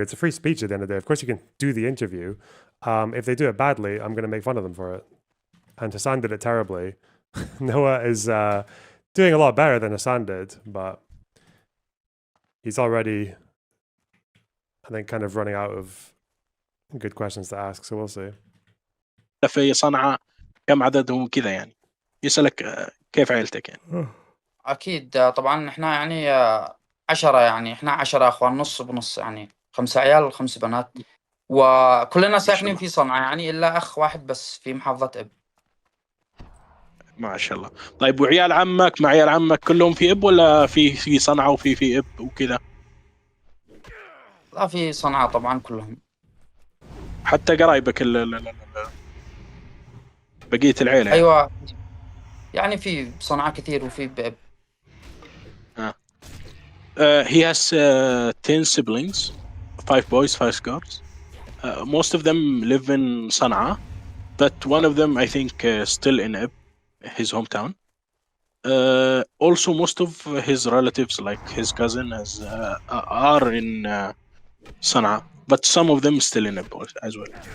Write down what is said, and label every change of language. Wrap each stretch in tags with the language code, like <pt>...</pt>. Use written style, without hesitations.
<en>It's a free speech at the end of the day. Of course you can do the interview. If they do it badly, I'm going to make fun of them for it. And Hassan did it terribly. Noah is doing a lot better than Hassan did, but he's already, I think, kind of running out of good questions to ask, so we'll see.</en> <ar>في صنعاء كم عددهم كذا يعني. يسألك كيف عائلتك يعني. أكيد طبعا إحنا يعني 10 يعني إحنا 10 أخوان نص بنص يعني 5 عيال 5 بنات وكلنا ساكنين في صنعاء يعني إلا أخ واحد بس في محافظة إب. ما شاء الله. طيب وعيال عمك مع عيال عمك كلهم في إب ولا في صنعاء وفي إب وكذا؟ لا في صنعاء طبعا كلهم. حتى قرايبك بقية العيلة. أيوة يعني في صنعاء كثير وفي بإب.</ar> <en>He has 10 siblings, 5 boys, 5 girls. Most of them live in Sana'a, but one of them I think still in Ib, his hometown. Also most of his relatives, like his cousin, are in Sana'a, but some of them still in Ib as well.</en>